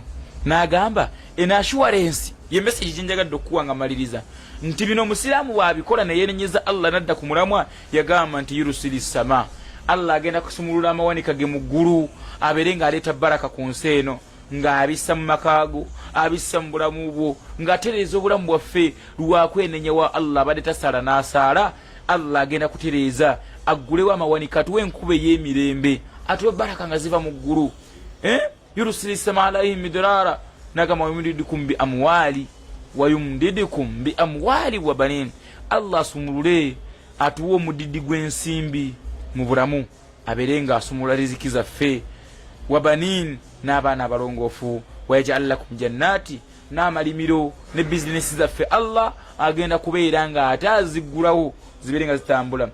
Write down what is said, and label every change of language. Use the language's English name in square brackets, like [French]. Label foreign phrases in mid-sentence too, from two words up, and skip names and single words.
[Ganda] N'agamba assurance ye message gyenjagadde okukuwanga maliriza nti bino omusiraamu bw'abikola ne yeenenyeza Allah nadda ku mulamwa, yagamba nti [Arabic] يرسل السماء, [Ganda] Allah agenda kusumulula amawanika ge mu ggulu, abeere ng'aleeta baraka ku nsi eno, ng'abissa mu makaago, abissa mu bulamu bwo, ng'atereeza obulamu bwaffe lwakwenenya wa Allah. Abadde tasaala n'asaala, Allah agenda kutereeza aggulewo amawanika, atuwe enkuba ey'emirembe, atuwe baraka nga ziva mu ggulu. [Arabic] يرسل السماء عليكم مدرارا, nagamba ويمددكم بأموال ويمددكم بأموال وبنين. [Ganda] Allah asumulule atuwa omudidi gw'ensimbi mu bulamu aberenga asumula riziki zaffe [Arabic] وبنين [Ganda] n'abaana abalongoofu [Arabic] ويجعل لكم جنات [Ganda] n'amalimiro ne bizinesi zaffe Allah agenda kubeera nga ate aziggulawo ziberenga zitambula.